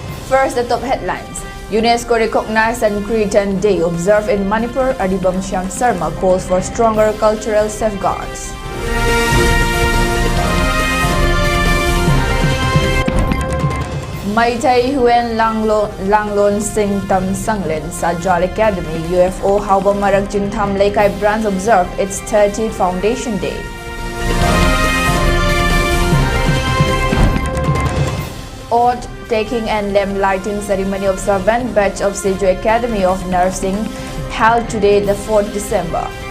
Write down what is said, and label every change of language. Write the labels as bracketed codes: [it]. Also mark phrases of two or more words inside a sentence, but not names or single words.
[en] First, the top headlines. UNESCO recognized Sankirtan Day observed in Manipur. Adibam Shyam Sarma calls for stronger cultural safeguards. Maitai Huen Langlon Sing Tam Sanglin Sajal Academy UFO Hauba Marak Jingtham Laikai branch observed its 30th Foundation Day. Oath taking and lamp lighting ceremony observant batch of Sejo Academy of Nursing held today, the 4th December.